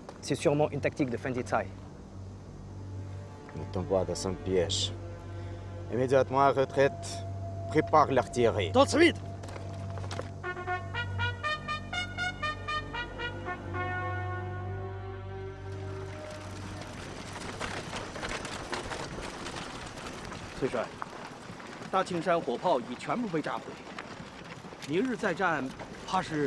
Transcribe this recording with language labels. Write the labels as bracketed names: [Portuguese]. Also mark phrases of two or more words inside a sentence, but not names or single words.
[French] C'est sûrement une tactique de Fendi Tsai. Ne tombe pas dans son piège. Immédiatement à retraite, prépare l'artillerie. Tout de suite. [Chinese] 崔帅，大青山火炮已全部被炸毁，明日再战，怕是